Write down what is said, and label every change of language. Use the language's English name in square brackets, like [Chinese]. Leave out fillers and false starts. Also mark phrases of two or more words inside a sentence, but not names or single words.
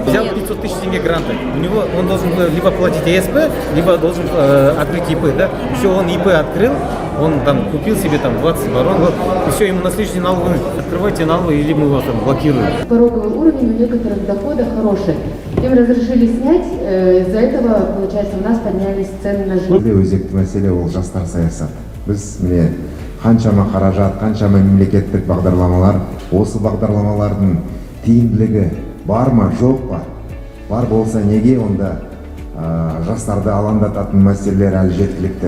[Russian] Взял 500 тысяч тенге гранта. У него он должен либо платить ЕСП, либо должен открыть ИП. Да? Все, он ИП открыл, он там купил себе там 20 оборот, и все, ему на следующий день налоговый открывайте налоговый, или мы его там блокируем. Пороговый уровень у некоторых доходов хороший. Им разрешили снять, из-за этого, получается, у нас поднялись цены на жилье. [Kazakh] Өзекті мәселе ол жастар саясаты. Біз міне қаншама қаражат, қаншама мемлекеттік бағдарламалар, осы бағдарламалардың тиімділігі бар ма, жоқ па? Бар болса неге онда жастарды алаңдататын мәселелер әлі жеткілікті?